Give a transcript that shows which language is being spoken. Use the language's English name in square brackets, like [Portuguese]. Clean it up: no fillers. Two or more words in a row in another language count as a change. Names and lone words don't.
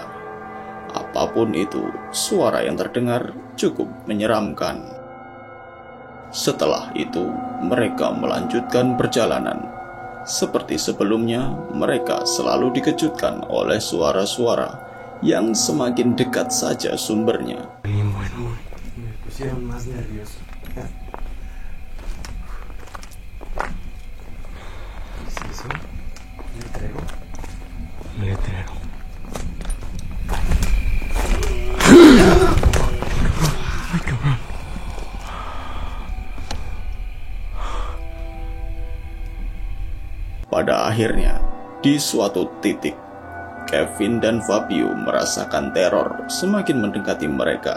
[Indonesian] Apapun itu, suara yang terdengar cukup menyeramkan. Setelah itu, mereka melanjutkan perjalanan. Seperti sebelumnya, mereka selalu dikejutkan oleh suara-suara yang semakin dekat saja sumbernya. [Spanish] Bueno, me pusieron más nervioso. ¿Qué es eso? ¿Un letrero? Un letrero. Ay, cabrón. [Indonesian] Pada akhirnya, di suatu titik, Kevin dan Fabio merasakan teror semakin mendekati mereka.